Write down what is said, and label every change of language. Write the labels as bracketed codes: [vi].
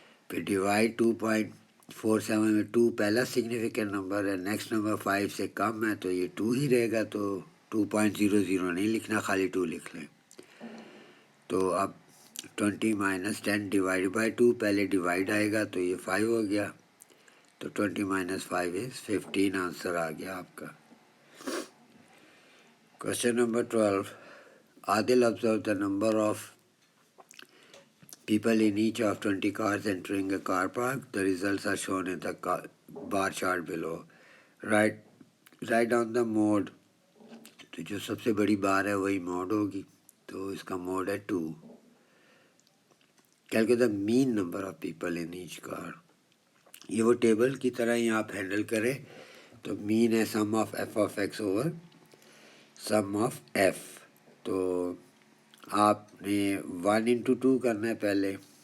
[ur] پھر ڈیوائڈ 2.47 میں 2 پہلا سگنیفیکینٹ نمبر ہے، نیکسٹ نمبر 5 سے کم ہے، تو یہ 2 ہی رہے گا، تو 2.00 نہیں لکھنا، خالی 2 لکھ لیں۔ تو اب 20 مائنس 10 ڈیوائڈ بائی 2، پہلے ڈیوائڈ آئے گا تو یہ 5 ہو گیا، تو 20 مائنس 5 از 15، آنسر آ گیا آپ کا۔ [en] Question number 12. Adil observed the number of people in each of 20 cars entering a car park. The results are shown in the bar chart below. Write down the mode. [ur] تو جو سب سے بڑی بار ہے وہی mood ہوگی، تو اس کا موڈ ہے 2۔ [en] Calculate the mean number of people in each car. [ur] یہ وہ ٹیبل کی طرح ہی آپ ہینڈل کریں، تو مین ہے سم of F of x over some of F, تو آپ نے 1 into 2 کرنا ہے پہلے،